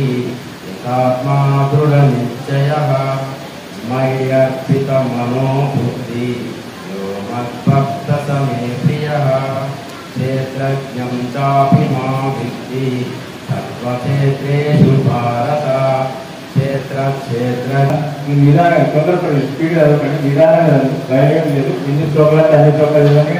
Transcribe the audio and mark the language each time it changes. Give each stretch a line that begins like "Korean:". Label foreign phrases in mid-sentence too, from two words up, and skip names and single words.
Sanskrit: यथात्मा दृढनिश्चयः मय्यर्पितमनो बुद्धि यो मद्भक्तः स मे प्रियः क्षेत्रज्ञं चापि मां विद्धि सर्वक्षेत्रेषु भारत क्षेत्र
Telugu: నిదానం తొందరపడి స్పీడ్ చదవకండి. నిదానంగా భయం లేదు. ఎన్ని శ్లోకాలు అన్ని శ్లోకాలు చదవండి.